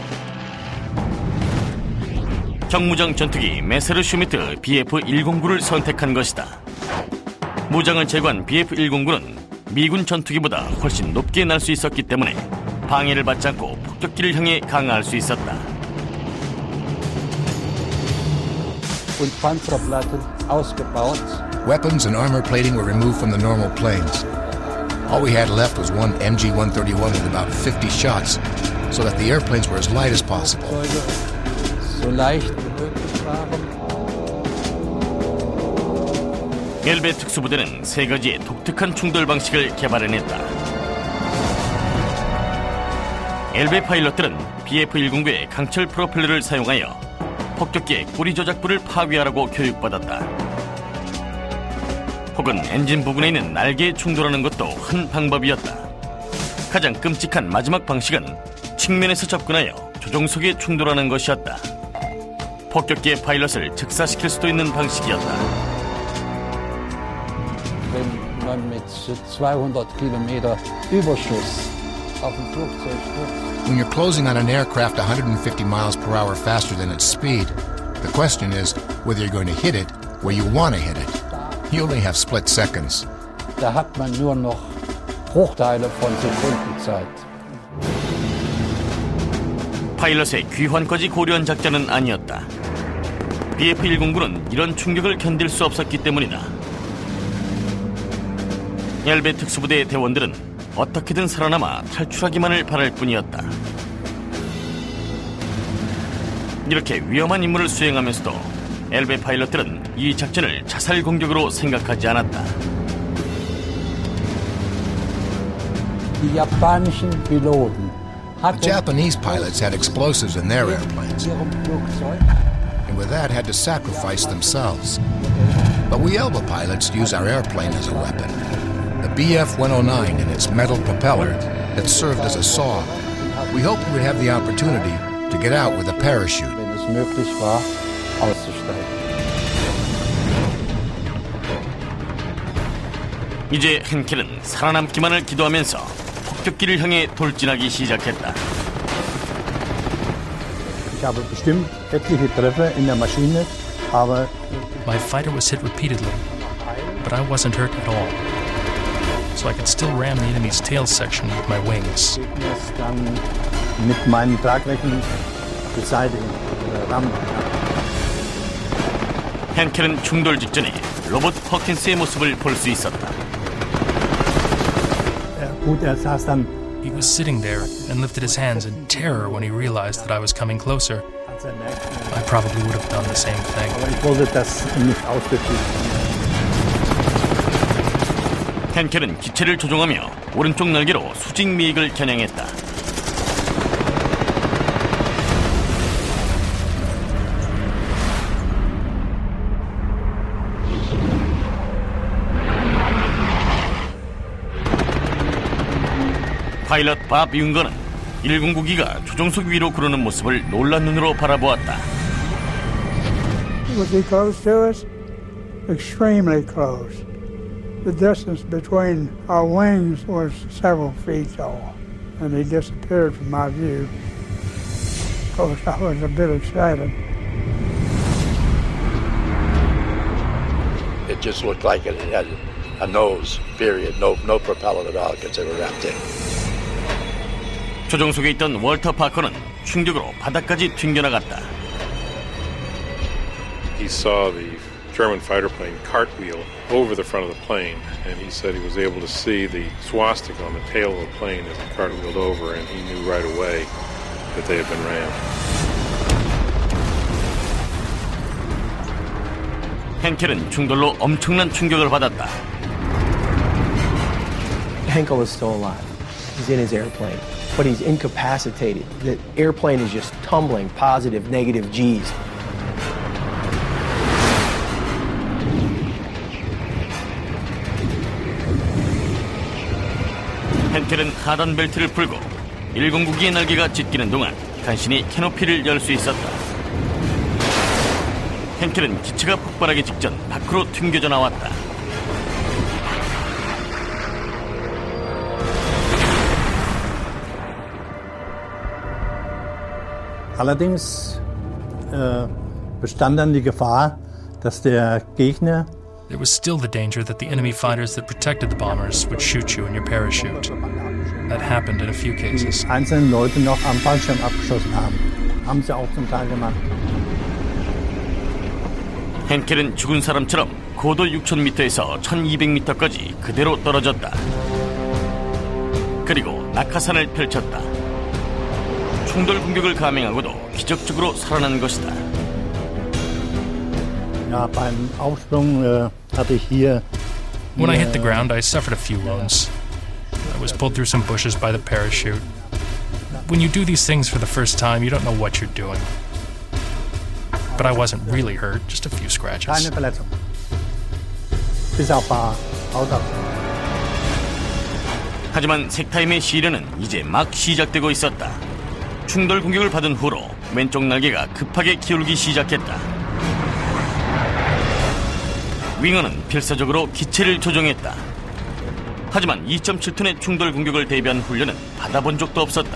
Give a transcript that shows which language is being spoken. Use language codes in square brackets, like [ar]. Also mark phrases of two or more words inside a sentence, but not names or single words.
[ko] 경무장 전투기 메세르 슈미트 BF-109를 선택한 것이다. 무장을 제거한 BF-109는 미군 전투기보다 훨씬 높게 날 수 있었기 때문에 방해를 받지 않고 폭격기를 향해 강화할 수 있었다. [en] Weapons and armor plating were removed from the normal planes. All we had left was one MG-131 with about 50 shots, so that the airplanes were as light as possible. [ko] 엘베 특수부대는 3가지의 독특한 충돌 방식을 개발해냈다. 엘베 파일럿들은 BF-109의 강철 프로펠러를 사용하여 폭격기의 꼬리 조작부를 파괴하라고 교육받았다. 혹은 엔진 부분에 있는 날개에 충돌하는 것도 한 방법이었다. 가장 끔찍한 마지막 방식은 측면에서 접근하여 조종석에 충돌하는 것이었다. 폭격기의 파일럿을 즉사시킬 수도 있는 방식이었다. [de] Wenn man mit 200 Kilometer Überschuss auf ein Flugzeug stürzt. [en] When you're closing on an aircraft 150 miles per hour faster than its speed, the question is whether you're going to hit it where you want to hit it. You only have split seconds. [de] Da hat man nur noch Bruchteile von Sekundenzeit. [ko] 파일럿의 귀환까지 고려한 작전은 아니었다. BF-109는 이런 충격을 견딜 수 없었기 때문이다. 엘베 특수부대의 대원들은 어떻게든 살아남아 탈출하기만을 바랄 뿐이었다. 이렇게 위험한 임무를 수행하면서도 엘베 파일럿들은 이 작전을 자살 공격으로 생각하지 않았다. [de] Die japanischen Piloten [en] The Japanese pilots had explosives in their airplanes, and with that had to sacrifice themselves. But we Elba pilots use our airplane as a weapon. The BF-109 and its metal propeller that served as a saw. We hoped we would have the opportunity to get out with a parachute. [de] wenn es möglich war, auszusteigen. [ko] 이제 henkel은 살아남기만을 기도하면서 폭격기를 향해 돌진하기 시작했다. [de] Ich habe bestimmt etliche Treffer in der Maschine, aber [en] My fighter was hit repeatedly, but I wasn't hurt at all. So I could still ram the enemy's tail section with my wings. [de] Gegners dann mit meinen Tragflächen beseitigen, rammen. [ko] hen켈은 충돌 직전에 로버트 퍼킨스의 모습을 볼 수 있었다. [de] Gut, saß dann. [en] He was sitting there and lifted his hands in terror when he realized that I was coming closer. I probably would have done the same thing. [de] Aber ich wollte das nicht ausrichten. [ko] hen켈은 기체를 조종하며 오른쪽 날개로 수직 미익을 겨냥했다. 파일럿 밥 윙거는 109기가 조종석 위로 구르는 모습을 놀란 눈으로 바라보았다. [en] Was he close to us? Extremely close. The distance between our wings was several feet tall, and he disappeared from my view. Of course, I was a bit excited. It just looked like it had a nose, period. No propeller at all because they were wrapped in. [ko] 조종석에 있던 월터 파커는 충격으로 바닥까지 튕겨나갔다. [en] He saw the German fighter plane cartwheel over the front of the plane, and he said he was able to see the swastika on the tail of the plane as it cartwheeled over, and he knew right away that they had been rammed. [ko] hen켈은 충돌로 엄청난 충격을 받았다. [en] Henkel is still alive. He's in his airplane, but he's incapacitated. The airplane is just tumbling positive, negative G's. [ko] henkel은 하단 벨트를 풀고 109기의 날개가 찢기는 동안 간신히 캐노피를 열 수 있었다. henkel은 기체가 폭발하기 직전 밖으로 튕겨져 나왔다. [de] Allerdings bestand dann die Gefahr, dass der Gegner [en] There was still the danger that the enemy fighters that protected the bombers would shoot you in your parachute. That happened in a few cases. [de] einzelne Leute noch am Fallschirm abgeschossen haben. Haben sie auch zum Teil gemacht. [ko] henkel은 죽은 사람처럼 고도 6,000m에서 1,200m까지 그대로 떨어졌다. 그리고 낙하산을 펼쳤다. 충돌 공격을 감행하고도 기적적으로 살아난 것이다. [de] Ja, beim Aufsprung hatte ich hier. [en] When I hit the ground, I suffered a few wounds. I was pulled through some bushes by the parachute. When you do these things for the first time, you don't know what you're doing. But I wasn't really hurt, just a few scratches. [de] Keine Verletzung. Bis auf ein paar Hautausschnitte. [ko] 하지만 색타임의 시련은 이제 막 시작되고 있었다. 충돌 공격을 받은 후로 왼쪽 날개가 급하게 기울기 시작했다. 윙어는 필사적으로 기체를 조종했다. 하지만 2.7톤의 충돌 공격을 대비한 훈련은 받아본 적도 없었다.